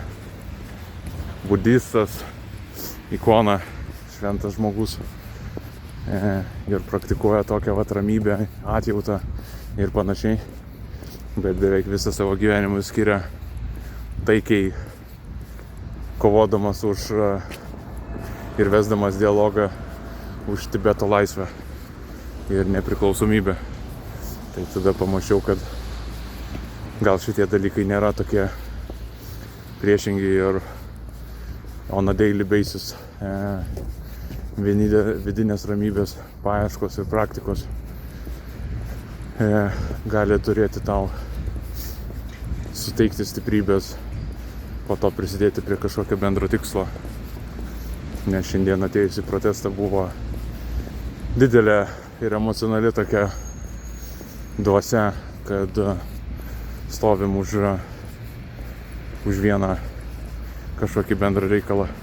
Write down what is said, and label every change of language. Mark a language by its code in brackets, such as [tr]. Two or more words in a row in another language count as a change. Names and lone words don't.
[lt] budistas, ikona, šventas žmogus ir praktikuoja tokią ramybę, atjautą ir panašiai, bet beveik visą savo gyvenimą skiria taikiai, kovodamas už ir vesdamas dialogą už Tibeto laisvę ir nepriklausomybę. Tai tada pamačiau, kad gal šitie dalykai nėra tokie priešingi ir [en] on a daily basis [lt] vidinės ramybės paieškos ir praktikos gali turėti tau suteikti stiprybės, po to prisidėti prie kažkokio bendro tikslo. Nes šiandien atėjus į protestą buvo didelė ir emocionali tokia dvasia, kad stovim už vieną kažkokį bendrą reikalą.